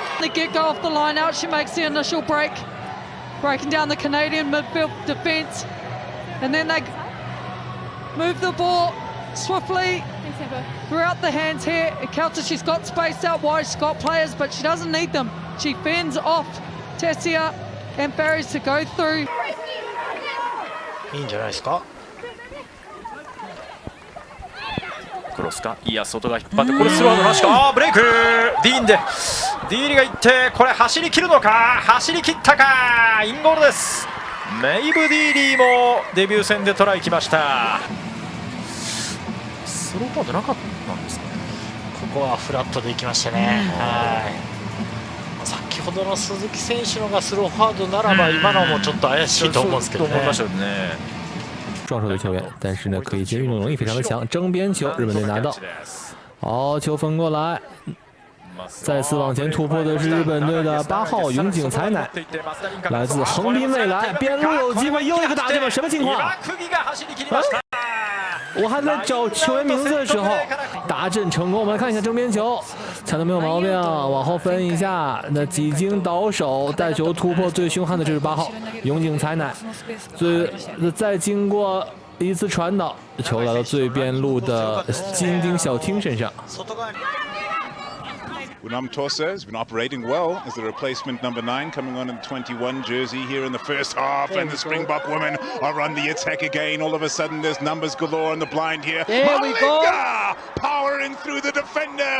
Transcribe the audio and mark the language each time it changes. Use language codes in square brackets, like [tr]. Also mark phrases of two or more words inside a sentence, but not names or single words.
[en] The kick off the line out, she makes the initial break, breaking down the Canadian midfield defence, and then they move the ball swiftly throughout the hands here. Kelter, she's got space out wide, she's got players, but she doesn't need them. She fends off Tessia and Barry's to go through. [ja] いいんじゃないですか。クロスか、いや外が引っ張って、これスローのなしか。ブレイク、ディーンでディーリが行って、これ走り切るのか、走り切ったか、インゴールです。メイブ・ディーリーもデビュー戦でトライきました。スローフォワードなかったんですかね。ここはフラットでいきましたね。はい。先ほどの鈴木選手のがスローフォワードならば、今のもちょっと怪しいと思うんですけどね。 [zh] 壮手的球员，但是呢，可以接运动能力非常的强。争边球，日本队拿到，好球分过来，再次往前突破的是日本队的8号永井彩乃，来自横滨未来，边路有机会，又一个打进了，什么情况？我还在找球员名字的时候，打阵成功。我们来看一下争边球，踩得没有毛病，往后分一下。那几经倒手带球突破最凶悍的就是8号永井彩乃，再经过一次传导，球来到最边路的金丁小汀身上。 [en] Unam Tosa has been operating well as the replacement number 9 coming on in the 21 jersey here in the first half, and the Springbok women are on the attack again. All of a sudden there's numbers galore on the blind here. There we go. Powering through the defender.